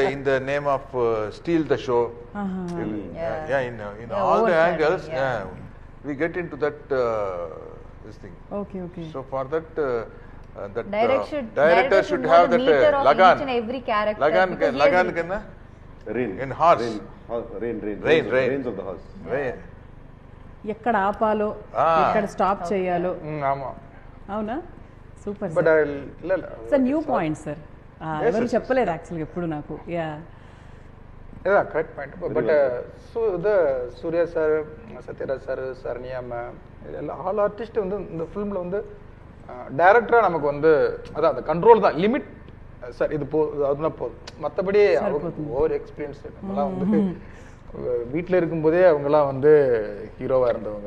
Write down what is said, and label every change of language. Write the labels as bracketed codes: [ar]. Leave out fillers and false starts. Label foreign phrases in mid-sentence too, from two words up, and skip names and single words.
[en] in the name of steal the show, in all the angles, we get into that this thing. Okay. So for that, director should have that lagan. Each and every character. Lagan kanna? Rain. In horse. Rains of the horse. Rain. [te] ఎక్కడ ఆపాలో, ఎక్కడ స్టాప్ చేయాలో. అవునా? సూపర్ సార్. [en] new point [te] సార్, ఎవరు చెప్పలేదు యాక్చువల్గా ఎప్పుడు నాకు. [en] correct point. [ta] பட் சூர்யா சார், சத்யராஜ் சார், சரண்யா மேம், இதெல்லாம் [en] all artist [ta] வந்து இந்த ஃபிலிமில் வந்து டைரக்டராக நமக்கு வந்து அதான் அந்த கண்ட்ரோல் தான் லிமிட். சார் இது அதுதான் போதும், மற்றபடி [en] over experience [ta] நம்மளாம் வந்து வீட்டில் இருக்கும்போதே அவங்கெல்லாம் வந்து ஹீரோவாக இருந்தவங்க.